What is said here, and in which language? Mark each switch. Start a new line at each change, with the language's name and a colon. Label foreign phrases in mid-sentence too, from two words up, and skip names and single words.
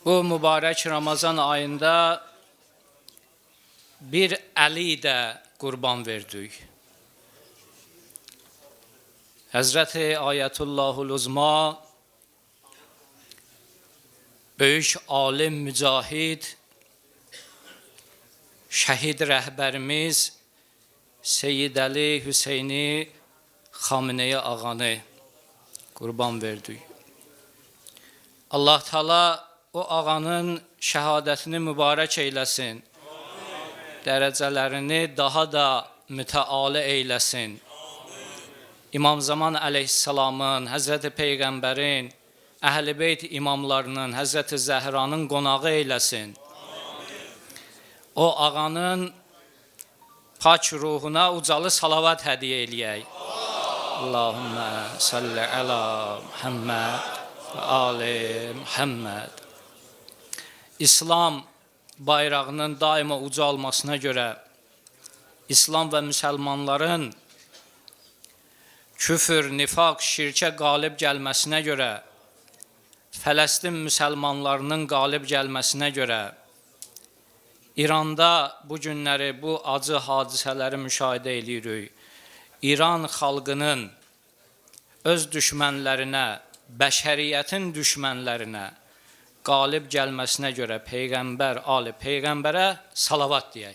Azerbaijani: Bu mübarek Ramazan ayında bir Əli de kurban verdik. Hazreti Ayetullahul Uzma, büyük alim, mücahid, şehid rəhbərimiz Seyyid Əli Hüseyni Xameneyi ağanı kurban verdik. Allah Teala o ağanın şəhadətini mübarək eyləsin. Dərəcələrini daha da mütəali eyləsin. İmam Zaman Aleyhisselamın, Hazreti Peygamberin, Əhl-i Beyt imamlarının, Hazreti Zəhranın qonağı eyləsin. O ağanın pak ruhuna ucalı salavat hədiyyə eləyək.
Arabic: اللهم صل على محمد وآل محمد.
Azerbaijani: İslam bayrağının daima ucalmasına göre, İslam ve Müslümanların küfür, nifaq, şirkə qalib gəlməsinə görə, Fələstin müsəlmanlarının qalib gəlməsinə görə, İranda bu günləri, bu acı hadisələri müşahidə edirik. İran xalqının öz düşmənlərinə, bəşəriyyətin düşmənlərinə qalib gəlməsinə görə Peyğəmbər, ali Peyğəmbərə salavat deyək.